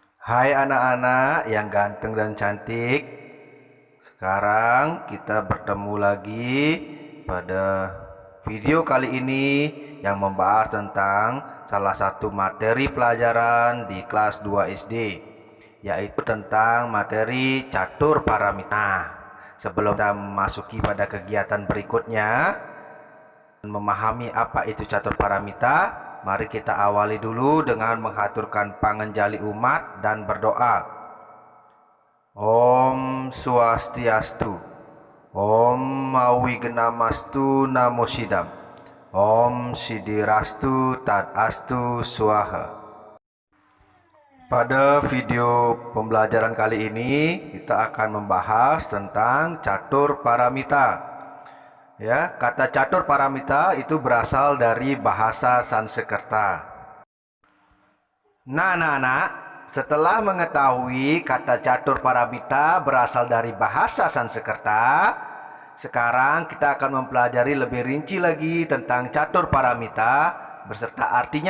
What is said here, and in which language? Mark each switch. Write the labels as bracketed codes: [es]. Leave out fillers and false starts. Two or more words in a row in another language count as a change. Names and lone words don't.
[id] Hai anak-anak yang ganteng dan cantik. Sekarang kita bertemu lagi pada video kali ini yang membahas tentang salah satu materi pelajaran di kelas 2 SD, yaitu tentang materi catur paramita. Sebelum kita memasuki pada kegiatan berikutnya, memahami apa itu catur paramita, mari kita awali dulu dengan menghaturkan pangenjali umat dan berdoa. [sa] Om Swastiastu, Om Mawignamastu Namo Sidam, Om Sidirastu Tadastu Swaha. [id] Pada video pembelajaran kali ini kita akan membahas tentang catur paramita. Ya, kata catur paramita itu berasal dari bahasa Sanskerta. Nah, anak-anak, setelah mengetahui kata catur paramita berasal dari bahasa Sanskerta, sekarang kita akan mempelajari lebih rinci lagi tentang catur paramita beserta artinya.